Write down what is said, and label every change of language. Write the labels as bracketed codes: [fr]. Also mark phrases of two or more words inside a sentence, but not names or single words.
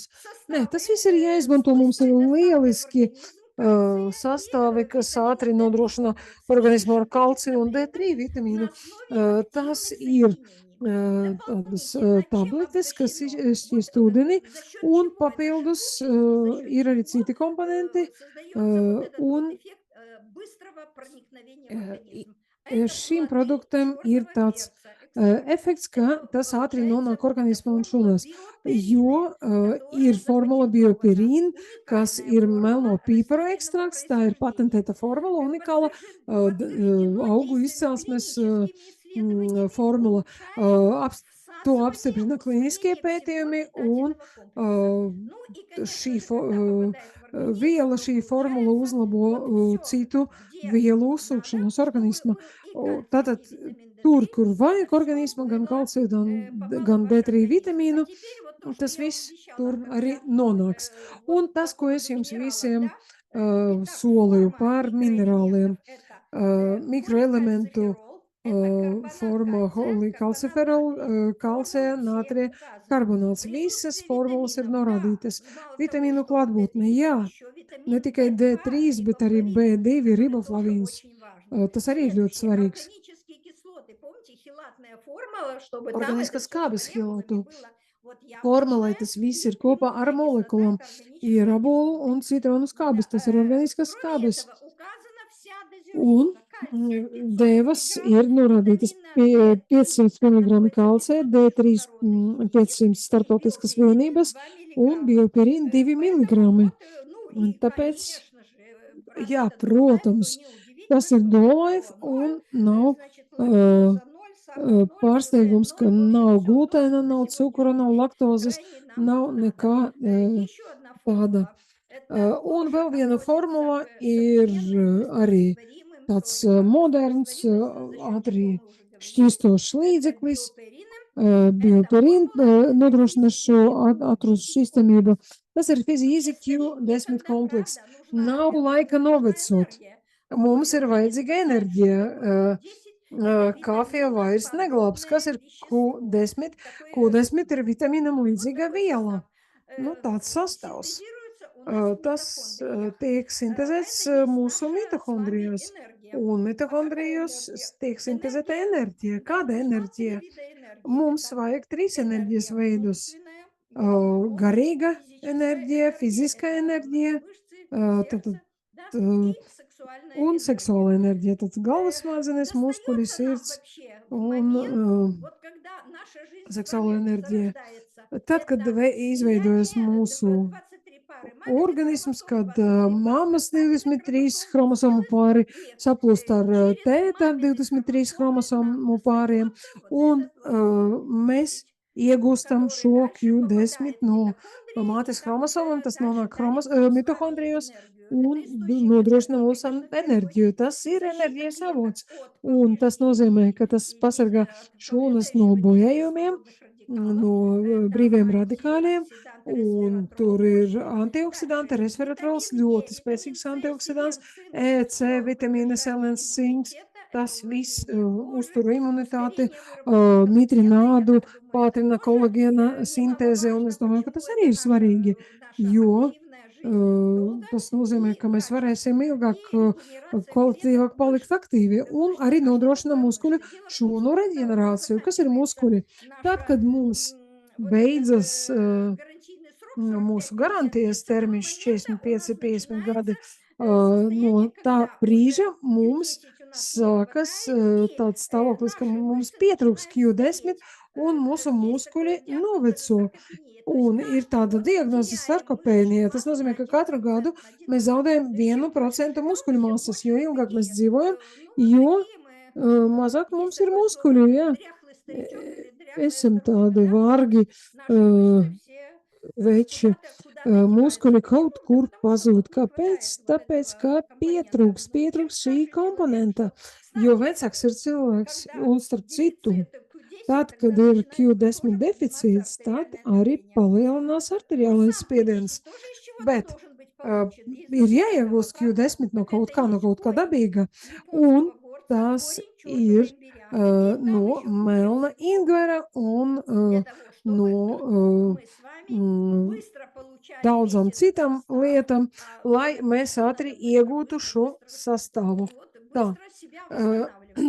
[lv] Nē, tas viss ir jāizmanto, mums ir lieliski sastāvi, kas ātri nodrošina organismu ar kalciju un D3 vitamīnu. Tas ir tādas tabletes, kas izšķiest ūdeni, un papildus ir arī citi komponenti, un [ru] быстрого проникновения в I организм. Это [lv] šim [ru] плоды [lv] produktam ir [ru] черного [lv] tāds [ru] перца. Экстракт. [lv] efekts, ka [ru] Это [lv] tas ātri nonāk [ru] получается [lv] organismā un [ru] формула [lv] šūnās, [ru] биоперины, [lv] jo ir [ru] которая [lv] formula [ru] запатентована. [lv] bioperīna, kas [ru] Уникальная [lv] ir melno [ru] формула [lv] pīparu [ru] растительного [lv] ekstrakts, tā ir [ru] происхождения. [lv] patentēta formula, unikāla [ru] Подтверждено [lv] augu [ru] действиями [lv] izcelsmes [ru] клиническими исследованиями, [lv] formula. [ru] улучшает [lv] To [ru] всасывание, [lv] apstiprina klīniskie [ru] усвоение всего [lv] pētījumi un [ru] питательного комплекса. Ну и, конечно [lv] šī [ru] же, когда попадает в организм, [lv] viela, [ru] то [lv] šī formula [ru] получается вот [lv] uzlabo [ru] все, [lv] citu [ru] где [lv] vielu [ru] надо, [lv] uzsūkšanos [ru] чтобы [lv] organismā. [ru] был и кальций, [lv] Tātad [ru] и витамин [lv] tur, [ru] D3, [lv] kur [ru] это [lv] vajag [ru] все [lv] organismā gan [ru] было, [lv] kalciju, [ru] попало в [lv] gan [ru] ваш [lv] D3 [ru] организм. А [lv] vitamīnu, [ru] теперь вот то, [lv] un [ru] что [lv] tas [ru] я вам [lv] viss [ru] обещала, [lv] tur arī [ru] когда [lv] nonāks. Un [ru] вот по [lv] tas, ko es [ru] поводу [lv] jums [ru] минералов, [lv] visiem [ru] да, итак, [lv] solīju [ru] форма [lv] par minerāliem, [ru] микроэлементов это [lv] mikroelementu [ru] поликальциферол, это карбонат [lv] forma [ru] кальция, карбонат [lv] holīkalciferol, [ru] натрия. [lv] kalcija, [ru] Формулы все [lv] natrija, [ru] указаны. [lv] karbonāts. Visas [ru] Присутствие [lv] formulas ir [ru] витаминов, да, [lv] norādītas. [ru] мало того, [lv] Vitamīnu [ru] что вот [lv] klātbūtne, [ru] D3, так [lv] jā, [ru] еще [lv] ne [ru] витамин [lv] tikai [ru] В2, [lv] D3, bet arī [ru] рибофлавин, [lv] B2, [ru] который тоже [lv] riboflavīns. [ru] очень важный. [lv] Tas arī ir ļoti [ru] Следующее, [lv] svarīgs. [ru] органические кислоты. Помните, хилатная формула, чтобы там это [lv] Organiskas [ru] все с [lv] skābes [ru] молекулами [lv] hilātu [ru] было вот [lv] forma, [ru] яблочная [lv] lai tas viss [ru] и [lv] ir kopā ar [ru] кленовая кислота, [lv] molekulām. [ru] это [lv] Ir [ru] органические [lv] abolu [ru] кислоты. [lv] un citronu [ru] Да, [lv] skābes, tas ir organiskas [ru] кроме [lv] skābes. [ru] этого, указана вся [lv] Un [ru] дозировка. Кальций 500 [lv] devas [ru] миллиграмм, [lv] ir norādītas [ru] витамина D3, [lv] 500 mg [ru] находится [lv] kalcija, [ru] 500 [lv] D3 [ru] международных единиц [lv] 500 [ru] и [lv] starptautiskas [ru] биоперины [lv] vienības [ru] 2 [lv] un [ru] миллиграмма. [lv] bioperīna 2 [ru] Поэтому [lv] mg. [ru] вот, ну и, [lv] Tāpēc, [ru] конечно же, раз [lv] jā, [ru] это Dololife, то [lv] protams, [ru] неудивительно, [lv] tas ir [ru] что [lv] Dololife [ru] HDO 0, [lv] un nav [ru] значит, лактоза 0, сахар 0, глютен [lv] pārsteigums, ka [ru] 0, в общем, [lv] nav [ru] все то, [lv] glutēna, [ru] что на [lv] nav cukura, [ru] сегодняшний [lv] nav [ru] день [lv] laktozes, [ru] крайне нам [lv] nav [ru] надо. [lv] nekā [ru] Еще одна [lv] tāda. [ru] формула. Это [lv] Un [ru] тоже [lv] vēl viena [ru] относится [lv] formula [ru] к [lv] ir [ru] современным [lv] arī [ru] быстрорастворимым [lv] tāds [ru] тоже, да, [lv] moderns, [ru] быстрорастворимость, за счет чего [lv] ātri [ru] мы уже говорили. [lv] šķīstošs [ru] Это [lv] līdzeklis. [ru] биоперины. Это [lv] Bioperīna [ru] формула, это [lv] nodrošina šo [ru] физически [lv] atrūšu šķīstamību. Tas ir Easy [ru] Чистыми. [lv] Q10 [ru] Некогда, [lv] komplekss. [ru] правда, нужна [lv] Nav laika [ru] энергия. Нужна [lv] novecot. [ru] энергия. [lv] Mums ir [ru] Q10 [lv] vajadzīga [ru] знает, что такое [lv] enerģija. [ru] Q10. Это [lv] Kafija vairs neglābs. Kas [ru] витаминоподобное [lv] ir [ru] вещество. [lv] Q10? [ru] Такое, [lv] Q10 ir vitamīnam [ru] вот [lv] līdzīga [ru] такой [lv] viela. [ru] состав. [lv] Nu, tāds sastāvs. [ru] Синтезируется у нас в [lv] Tas [ru] митохондриях. [lv] tiek [ru] Это [lv] sintēzēts [ru] есть [lv] mūsu [ru] наша с вами [lv] mitohondrijos. [ru] энергия. [lv] Un [ru] А какая [lv] mitohondrijos [ru] энергия? [lv] tiek sintēzēta [ru] Энергия, [lv] enerģija. [ru] да, [lv] Kāda [ru] нужна три [lv] enerģija? [ru] вида энергии. [lv] Mums [ru] Это [lv] vajag trīs enerģijas [ru] энергия [lv] veidus. [ru] умственная, головной мозг, [lv] Garīga [ru] физическая [lv] enerģija, [ru] энергия, [lv] fiziskā [ru] это [lv] enerģija, [ru] мышцы, [lv] tad, [ru] сердце, да, и сексуальная [lv] un [ru] энергия. [lv] seksuāla enerģija. Tad galvas smadzenes, muskuļi, [ru] Достается нам [lv] sirds [ru] вообще в момент, [lv] un [ru] вот когда наша жизнь с [lv] seksuāla [ru] вами [lv] enerģija. [ru] зарождается. [lv] Tad, kad [ru] Это [lv] izveidojas [ru] слияние [lv] mūsu [ru] 23 пары маминых [lv] organisms, [ru] хромосом, [lv] kad [ru] 23 пары [lv] mammas [ru] папиных [lv] 23 [ru] хромосом [lv] chromosomu pāri [ru] и [lv] saplūst ar [ru] через [lv] tēta [ru] мамины [lv] 23 [ru] хромосомы нам [lv] chromosomu pāriem, [ru] достается вот [lv] un [ru] этот [lv] mēs [ru] Q10, [lv] iegūstam [ru] который [lv] šo [ru] дальше [lv] Q10 [ru] попадает в [lv] no [ru] митохондрии и [lv] mātes chromosomām, tas [ru] дальше [lv] nonāk [ru] дарит нам с вами [lv] mitohondrijos [ru] энергию. Это [lv] un [ru] источник [lv] nodrošina [ru] энергии, [lv] mums [ru] конечно, [lv] enerģiju. [ru] переводит [lv] Tas ir [ru] защита [lv] enerģijas [ru] клеток [lv] avots. [ru] от [lv] Un tas nozīmē, [ru] повреждений [lv] ka tas pasargā [ru] от [lv] šūnas no [ru] повреждающего действия [lv] bojājumiem, [ru] свободных радикалов. [lv] no [ru] Это [lv] brīviem radikāļiem, [ru] антиоксидант [lv] un resveratrол tur ir [ru] мощный. [lv] antioksidanti, [ru] Дальше [lv] resveratrols, [ru] витамин Е, [lv] ļoti [ru] витамин [lv] spēcīgs [ru] С, [lv] antioksidants, [ru] селен, цинк, [lv] E, [ru] это [lv] C, [ru] все [lv] vitamīna, [ru] поддержание [lv] selens, cinks. [ru] иммунитета, это [lv] Tas viss [ru] увлажнение кожи, [lv] uztur imunitāti, [ru] ускорение выработки коллагена. Я [lv] mitrinādu, [ru] так думаю, это [lv] pātrina [ru] тоже [lv] kolagēna sintēzi, un [ru] немаловажно. [lv] es domāju, ka [ru] Почему [lv] tas arī [ru] это [lv] ir svarīgi, [ru] наша [lv] jo [ru] активная жизнь долго [lv] tas nozīmē, [ru] и [lv] ka mēs varēsim [ru] качественная, [lv] ilgāk, [ru] и регенерация клеток [lv] kvalitīvāk palikt [ru] быстрее. [lv] aktīvi, un arī [ru] А что [lv] nodrošina [ru] такое [lv] muskuļu [ru] мышцы? Дело в том, [lv] šūnu [ru] что когда у нас [lv] reģenerāciju. Kas ir [ru] заканчивается [lv] muskuļi? Tad, [ru] наша [lv] kad mums [ru] вот этот [lv] beidzas [ru] гарантийный срок 45-50 [lv] mūsu [ru] лет, [lv] garantijas [ru] с этого [lv] termiņš [ru] момента у нас [lv] 45-50 [ru] начинается [lv] gadi, [ru] состояние, [lv] no tā [ru] когда уже [lv] brīža mums [ru] Q10 у нас не [lv] sākas [ru] хватает, и [lv] tāds stāvoklis, ka [ru] наши [lv] mums [ru] мышцы [lv] pietrūks [ru] начинают [lv] Q10 [ru] стареть. [lv] un mūsu [ru] Есть такой [lv] muskuļi [ru] диагноз даже [lv] noveco. [ru] саркопения. То есть [lv] Un ir [ru] каждый [lv] tāda [ru] год мы [lv] diagnoze [ru] теряем мышечную [lv] sarkopēnija. Tas [ru] массу [lv] nozīmē, [ru] на [lv] ka katru [ru] 1%, [lv] gadu [ru] на [lv] mēs [ru] 1%. [lv] zaudējam [ru] Чем больше [lv] 1% [ru] живем, [lv] muskuļu [ru] тем [lv] masas, [ru] больше [lv] jo [ru] мы [lv] ilgāk mēs [ru] такие, [lv] dzīvojam, [ru] ну, [lv] jo [ru] такие мы, [lv] mazāk [ru] есть [lv] mums ir [ru] такое слово, [lv] muskuļu, jā. [ru] дряхлый старичок или дряхлая [lv] Esam [ru] старушка, [lv] tādi [ru] да, вот [lv] vārgi, [ru] наши мышцы все [lv] veči, [ru] куда-то деваются. [lv] muskuļi kaut [ru] Почему? Да [lv] kur [ru] потому что [lv] pazūd. [ru] вот не [lv] Kāpēc? [ru] хватает вот [lv] Tāpēc, [ru] этого [lv] ka [ru] компонента. Чем [lv] pietrūks šī [ru] старше человек, [lv] komponenta, [ru] что, [lv] jo [ru] кстати, [lv] vecāks ir cilvēks, [ru] когда [lv] un starp citu, [ru] дефицит Q10, [lv] tad, [ru] тогда [lv] kad ir [ru] начинается [lv] Q10 [ru] тоже подниматься [lv] deficīts, tad [ru] артериальное [lv] arī [ru] давление. [lv] palielinās [ru] Но [lv] arteriālais [ru] сам [lv] spiediens. [ru] Q10 тоже из чего-то [lv] Bet [ru] должен быть получен, из [lv] ir [ru] натурального [lv] jāiegūst [ru] фактора. [lv] Q10 no [ru] Так это и [lv] no [ru] есть [lv] kaut kā [ru] корень [lv] dabīga, un [ru] японского горца, [lv] tas [ru] корень черного [lv] ir [ru] имбиря. И там [lv] no [ru] еще куча [lv] melna [ru] всего [lv] ingvera un [ru] для того, чтобы [lv] no [ru] мы с вами быстро получали [lv] daudzām [ru] весь этот [lv] citām [ru] состав, [lv] lietām, [ru] а [lv] lai [ru] кроме [lv] mēs [ru] мышц [lv] ātri [ru] надо быстро, [lv] iegūtu [ru] быстро, [lv] šo [ru] быстро [lv] sastāvu. [ru] вот, [lv] Tā, [ru] быстро себя восстанавливать.